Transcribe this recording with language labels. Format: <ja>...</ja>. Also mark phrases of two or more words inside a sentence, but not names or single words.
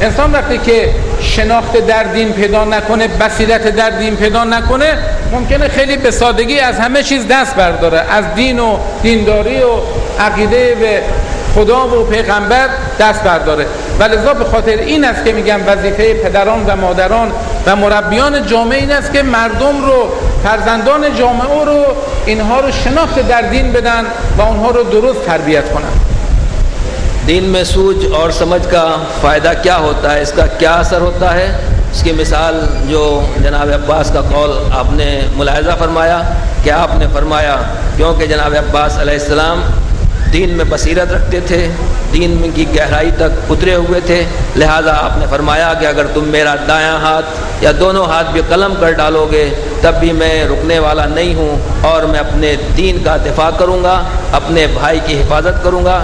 <fa>انسان وقتی که شناخت در دین پیدا نکنه، بصیرت در دین پیدا نکنه، ممکنه خیلی به سادگی از همه چیز دست برداره، از دین و دینداری و عقیده به خدا و پیغمبر دست برداره. ولذا به خاطر این است که میگم وظیفه پدران و مادران و مربیان جامعه این است که مردم رو، فرزندان جامعه رو، اینها رو شناخت در دین بدن و اونها رو درست تربیت کنن.</fa> <ur>دین میں سوجھ اور سمجھ کا فائدہ کیا ہوتا ہے، اس کا کیا اثر ہوتا ہے، اس کی مثال جو جناب عباس کا قول آپ نے ملاحظہ فرمایا کہ آپ نے فرمایا کیونکہ جناب عباس</ur> <ar>علیہ السلام</ar> <ur>دین میں بصیرت رکھتے تھے، دین میں کی گہرائی تک اترے ہوئے تھے، لہٰذا آپ نے فرمایا کہ اگر تم میرا دایاں ہاتھ یا دونوں ہاتھ بھی قلم کر ڈالو گے تب بھی میں رکنے والا نہیں ہوں اور میں اپنے دین کا دفاع کروں گا، اپنے بھائی کی حفاظت کروں گا۔</ur>